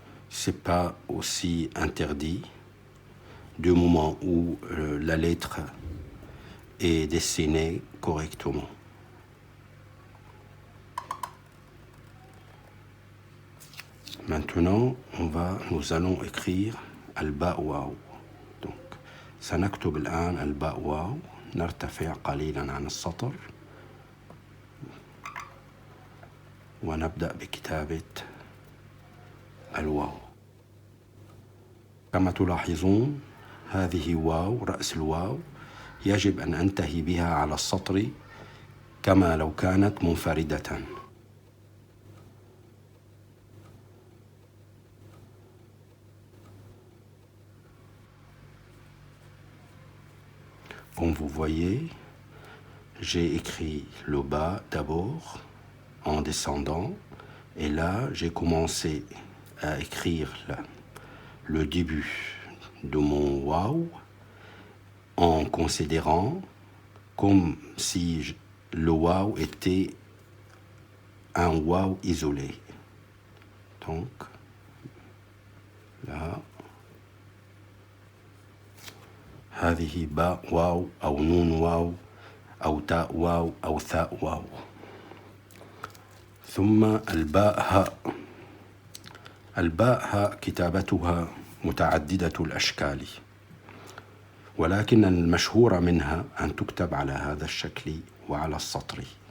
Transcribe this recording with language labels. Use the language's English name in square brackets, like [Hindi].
[French] C'est pas aussi interdit du moment où la lettre est dessinée correctement. Maintenant, nous allons écrire الباء واو. [Arabic] Donc, سنكتب الآن الباء واو. نرتفع قليلا عن السطر ونبدأ بكتابة الواو. كما تلاحظون هذه واو، رأس الواو يجب أن أنتهي بها على السطر كما لو كانت منفردة. [French] Comme vous voyez, j'ai écrit le bas d'abord en descendant et là j'ai commencé à écrire le début de mon waouh en considérant comme si le waouh était un waouh isolé. Donc là, [Arabic] هذه باء واو أو نون واو أو تاء واو أو ثاء واو. ثم الباء هاء. الباء هاء كتابتها متعددة الأشكال، ولكن المشهور منها أن تكتب على هذا الشكل وعلى السطر.